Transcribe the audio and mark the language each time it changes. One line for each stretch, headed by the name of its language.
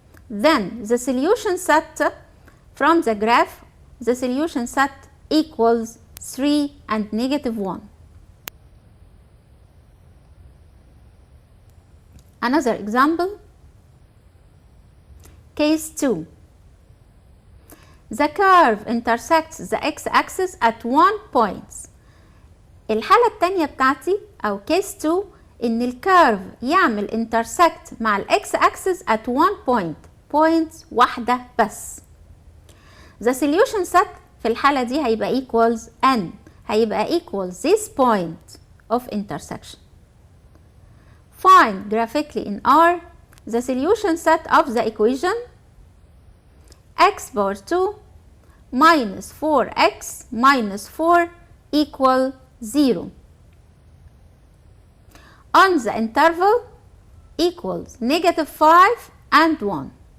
English: Then the solution set from the graph, the solution set equals 3 and -1. Another example. Case 2. The curve intersects the x-axis at 1 point.
Arabic: الحالة التانية بتاعتي أو case 2 إن الكيرف يعمل intersect مع الإكس axis
English: at 1 point
Arabic: واحدة بس.
English: The solution set
Arabic: في الحالة دي هيبقى equals n، هيبقى
English: equals this point of intersection. Find graphically in R the solution set of the equation x power 2 minus 4x minus 4 equal 0 on the interval equals -5 and 1.